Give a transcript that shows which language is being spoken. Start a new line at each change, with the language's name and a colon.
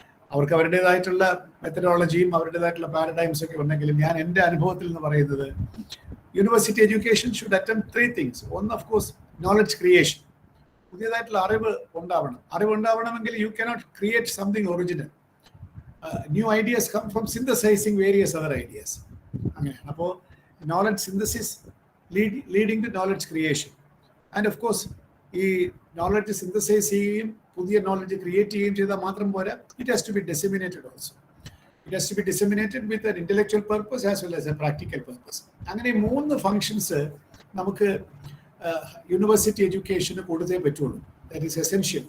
Malayalam: അവർക്ക് അവരുടേതായിട്ടുള്ള മെത്തഡോളജിയും അവരുടേതായിട്ടുള്ള പാരഡൈംസ് ഒക്കെ ഉണ്ടെങ്കിലും ഞാൻ എൻ്റെ അനുഭവത്തിൽ നിന്ന് പറയുന്നത്
English: University education should attempt 3 things.
Malayalam: ഒന്ന്, ഓഫ് കോഴ്സ്, നോളജ് ക്രിയേഷൻ. പുതിയതായിട്ടുള്ള അറിവ് ഉണ്ടാവണമെങ്കിൽ
English: You cannot create something original. New ideas come from synthesizing various other ideas.
Malayalam: അങ്ങനെയാണ്.
English: അപ്പോൾ knowledge synthesis leading to knowledge creation.
Malayalam: And of course ഈ knowledge synthesise ചെയ്യുകയും പുതിയ knowledge create ചെയ്യുകയും ചെയ്താൽ മാത്രം പോരാ,
English: It has to be disseminated also. It has to be disseminated with an intellectual purpose as well as a practical purpose.
Malayalam: അങ്ങനെ 3 functions നമുക്ക് university എഡ്യൂക്കേഷന് കൊടുത്തേ പറ്റുള്ളൂ.
English: That is essential.